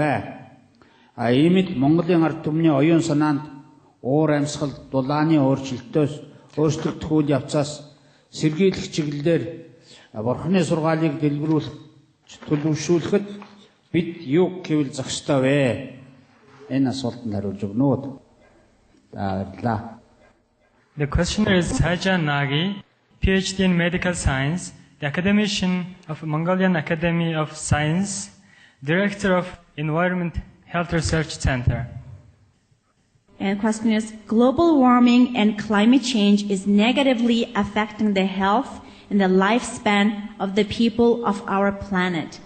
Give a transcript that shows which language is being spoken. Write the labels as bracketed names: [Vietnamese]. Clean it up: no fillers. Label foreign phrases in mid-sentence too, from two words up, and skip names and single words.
[Mongolian] Иймд Монголын ард түмний оюун санаанд уур амьсгал дулааны өөрчлөгдөх үйл явцаас сэргийлэх чиглэлээр Бурхны сургаалыг төлөвшүүлэхэд бид юу гэвэл зах ёстой вэ? Энэ асуултанд хариулж өгнө үү? Баярлалаа. [English] The questioner is Sajan Nagi, PhD in Medical Science, the academician of Mongolian Academy of Science, Director of Environment Health Research Center. And question is, global warming and climate change is negatively affecting the health and the lifespan of the people of our planet.